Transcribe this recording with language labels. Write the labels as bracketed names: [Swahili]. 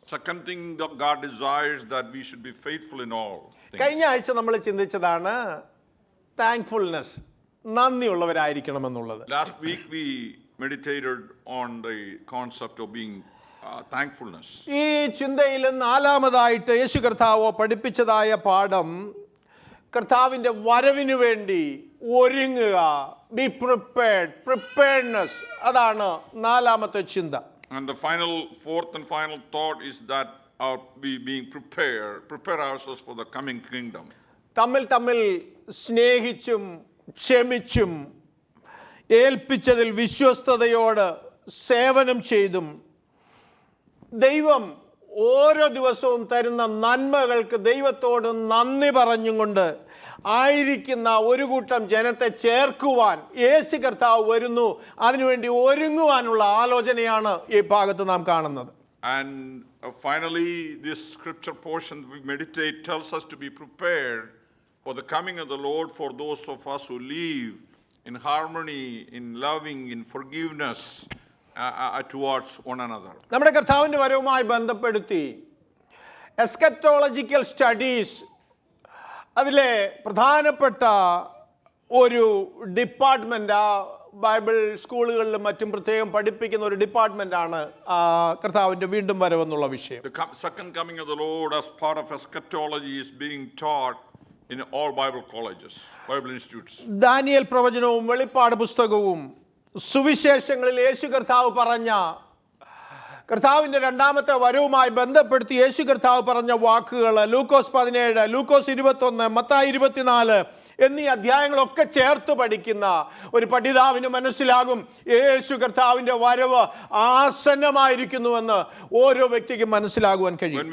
[English] Second thing that God desires that we should be faithful in all things. [Malayalam] കഴിഞ്ഞ ആഴ്ച നമ്മൾ ചിന്തിച്ചതാണ് thankfulness, നന്ദിയുള്ളവരായിരിക്കണമെന്നുള്ളത്. [English] Last week we meditated on the concept of being thankfulness. [Malayalam] ഈ ചിന്തയിൽ 4-മതായിട്ട് യേശു കർത്താവ് പഠിപ്പിച്ചതായ പാഠം കർത്താവിൻ്റെ വരവിന് വേണ്ടി ഒരുങ്ങുക, [English] Be prepared, preparedness. [Malayalam] അതാണ് 4-മത്തെ ചിന്ത. [English] And the fourth and final thought is that we being prepare ourselves for the coming kingdom. [Malayalam] തമ്മിൽ സ്നേഹിച്ചും ക്ഷമിച്ചും ഏൽപ്പിച്ചതിൽ വിശ്വസ്തയോട് സേവനം ചെയ്തും ദൈവം ഓരോ ദിവസവും തരുന്ന നന്മകൾക്ക് ദൈവത്തോട് നന്ദി പറഞ്ഞും കൊണ്ട് ആയിരിക്കുന്ന ഒരു കൂട്ടം ജനത്തെ ചേർക്കുവാൻ യേശു കർത്താവ് വരുന്നു. അതിനുവേണ്ടി ഒരുങ്ങുവാനുള്ള ആലോചനയാണ് ഈ ഭാഗത്ത് നാം കാണുന്നത്. [English] And finally this scripture portion we meditate tells us to be prepared for the coming of the Lord for those of us who live in harmony, in loving, in forgiveness towards one another. [Malayalam] നമ്മുടെ കർത്താവിൻ്റെ വരവുമായി ബന്ധപ്പെടുത്തി eschatological studies അതിലെ പ്രധാനപ്പെട്ട ഒരു department, ആ Bible സ്കൂളുകളിലും മറ്റും പ്രത്യേകം പഠിപ്പിക്കുന്ന ഒരു ഡിപ്പാർട്ട്മെൻ്റാണ് കർത്താവിൻ്റെ വീണ്ടും വരവെന്നുള്ള വിഷയം. [English] The second coming of the Lord as part of eschatology is being taught in all Bible colleges, Bible institutes. [Malayalam] Daniel പ്രവചനവും വെളിപ്പാട് പുസ്തകവും സുവിശേഷങ്ങളിൽ യേശു കർത്താവ് പറഞ്ഞ കർത്താവിൻ്റെ രണ്ടാമത്തെ വരവുമായി ബന്ധപ്പെടുത്തി യേശു കർത്താവ് പറഞ്ഞ വാക്കുകൾ ലൂക്കോസ് 17, ലൂക്കോസ് 21, മത്തായി 24 എന്നീ അധ്യായങ്ങളൊക്കെ ചേർത്ത് പഠിക്കുന്ന ഒരു പഠിതാവിന് മനസ്സിലാകും യേശു കർത്താവിൻ്റെ വരവ് ആസന്നമായിരിക്കുന്നുവെന്ന് ഓരോ വ്യക്തിക്കും മനസ്സിലാകുവാൻ കഴിയും.